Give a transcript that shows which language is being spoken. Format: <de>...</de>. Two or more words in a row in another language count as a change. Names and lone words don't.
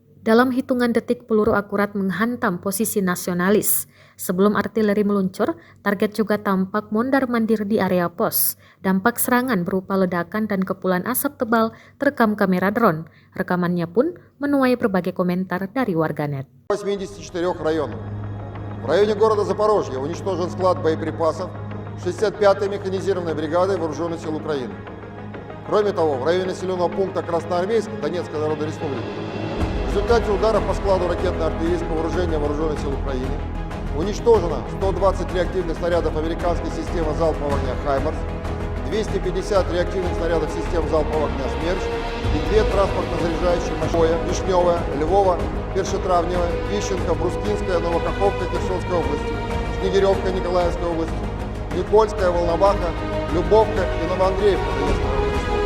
<id>Dalam hitungan detik peluru akurat menghantam posisi nasionalis. Sebelum artileri meluncur, target juga tampak mondar-mandir di area pos. Dampak serangan berupa ledakan dan kepulan asap tebal terekam kamera drone. Rekamannya pun menuai berbagai komentar dari warganet.</id> <ru>84 районов. В районе города Запорожья уничтожен склад боеприпасов 65-й механизированной бригады Вооруженных сил Украины. Кроме того, в районе населенного пункта Красноармейск Донецкой Народной Республики в результате ударов по складу ракетно-артиллерийского вооружения Вооруженных сил Украины уничтожено 120 реактивных снарядов американской системы залпового огня «Хаймарс», 250 реактивных снарядов систем залпового огня «Смерч» и 2 транспортно-заряжающие машины Вишневая, Львова, Першетравневая, Ищенко, Брускинская, Новокаховка Херсонской области, Снегиревка Николаевской области, Никольская, Волноваха, Любовка и Новоандреевка Донецкой области.</ru>